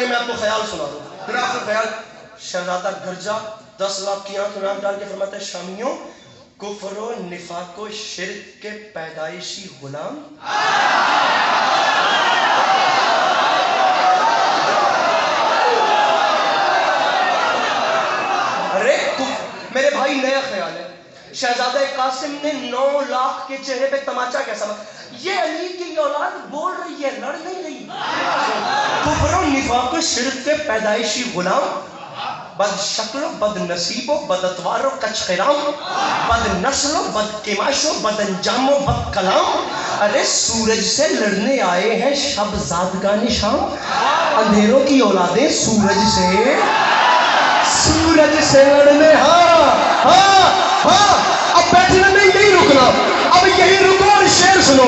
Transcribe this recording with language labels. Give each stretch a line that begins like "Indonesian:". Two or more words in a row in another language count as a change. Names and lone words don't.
Urdu: میں آپ کو خیال سنا دوں، پھر آپ کو خیال. شہزادہ گرجا 10 لاکھ کی آنکھ میں آنکھ ڈال کے فرماتا ہے شامیوں، کفر و نفاق و شرک کے پیدائشی غلام، میرے بھائی نیا خیال ہے. شہزادہ قاسم نے 9 لاکھ کے چہرے پہ تماچا کیسا مت. یہ علی کی اولاد بول رہی ہے، لڑ نہیں رہی. کفر و نفاق و شرک کے پیدائشی غلام، بد شکل و بد نصیب و بد اتوار و کچ خرام، بد نسل و بد کماش و بد انجام و بد کلام۔ ارے سورج سے لڑنے آئے ہیں شب زادگان شام، اندھیروں کی اولادیں سورج سے لڑنے، ہاں اب بیٹھنا نہیں رکنا، اب یہی رکو اور شعر سنو۔